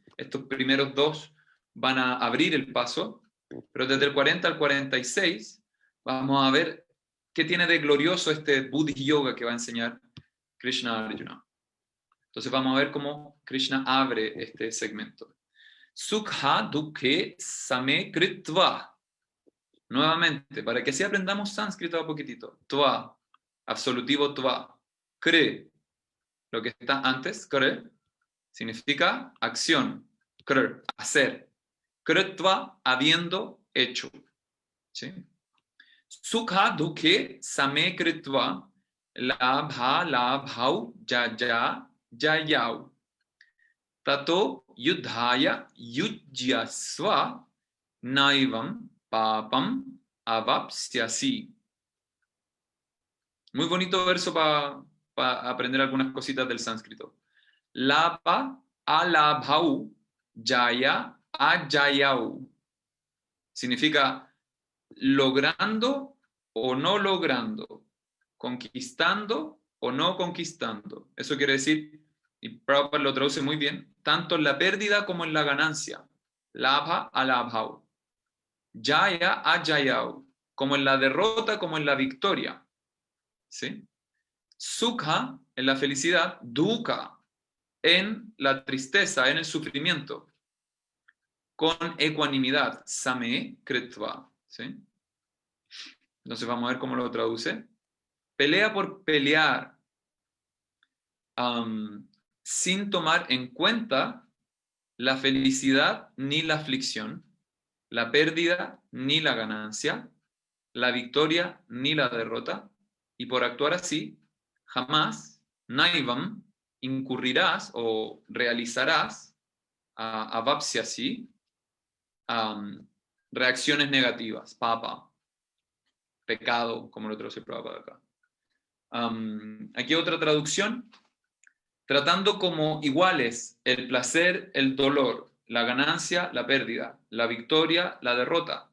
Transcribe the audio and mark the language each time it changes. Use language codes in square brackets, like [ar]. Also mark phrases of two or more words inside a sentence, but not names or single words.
[es] Estos primeros dos van a abrir el paso, pero desde el 40 al 46 vamos a ver qué tiene de glorioso este Buddhi Yoga que va a enseñar Krishna Arjuna. Entonces vamos a ver cómo Krishna abre este segmento. [sa] Sukha dukhe same kritva. [es] Nuevamente, para que así aprendamos sánscrito a poquitito. Tva, absolutivo tva. Kre, lo que está antes, kre, significa acción. Kr, hacer. Kritva, habiendo hecho. ¿Sí? [sa] Sukha dukhe same kritva. Labha labhau jaya jayau. Tato yudhaya yujyasva naivam papam avapsyasi. [es] Muy bonito verso para aprender algunas cositas del sánscrito. [sa] Lapa alabhau jaya ajayau. [es] Significa logrando o no logrando, conquistando o no conquistando. Eso quiere decir, y Prabhupada lo traduce muy bien, tanto en la pérdida como en la ganancia. [sa] Labha alabhau. Jaya ajayau. [es] Como en la derrota como en la victoria. ¿Sí? Sukha en la felicidad, dukkha en la tristeza, en el sufrimiento. Con ecuanimidad. [sa] Same kritva. [es] ¿Sí? Entonces vamos a ver cómo lo traduce. Pelea por pelear. Sin tomar en cuenta la felicidad ni la aflicción, la pérdida ni la ganancia, la victoria ni la derrota, y por actuar así, jamás, naivam, incurrirás o realizarás avapsyasi, reacciones negativas, papa, pecado, como lo traduce Prabhupada acá. Aquí otra traducción, tratando como iguales el placer, el dolor, la ganancia, la pérdida, la victoria, la derrota.